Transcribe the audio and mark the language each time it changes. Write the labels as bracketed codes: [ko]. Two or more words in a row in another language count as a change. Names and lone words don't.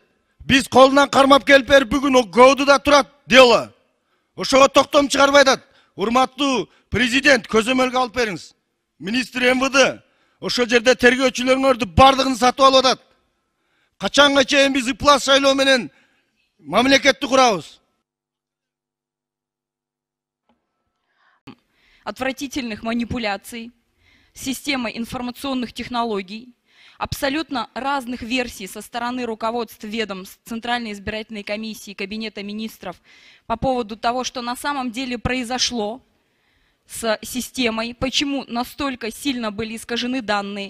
[ky] Биз колунан кармап келип берип бүгүн ГОУДуда турат дело. Ошого токтом чыгарбай атат. Урматтуу президент, көзөмөлгө алып бериңиз. Министр МВД ошол жерде тергөөчүлөрүңөрдү бардыгын сатып алып атат. Качанга чейин биз ыплас шайлоо менен мамлекетти курабыз? [ru] Отвратительных манипуляций, системой информационных технологий, абсолютно разных версий со стороны руководств ведомств, Центральной избирательной комиссии, Кабинета министров по поводу того, что на самом деле произошло с системой, почему настолько сильно были искажены данные.